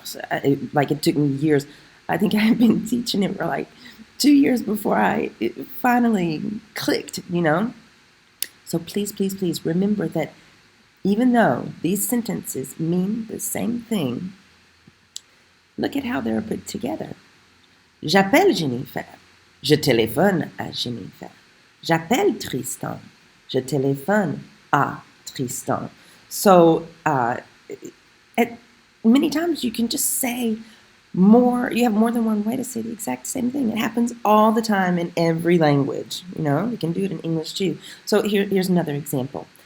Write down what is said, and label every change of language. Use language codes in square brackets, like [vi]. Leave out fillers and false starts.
[en] So it took me years. I think I had been teaching it for like 2 years before it finally clicked, So please, please, please remember that even though these sentences mean the same thing, look at how they're put together. [fr] J'appelle Jennifer. Je téléphone à Jennifer. J'appelle Tristan. Je téléphone à Tristan. [en] So many times you can just say more. You have more than one way to say the exact same thing. It happens all the time in every language. You can do it in English too. So here's another example.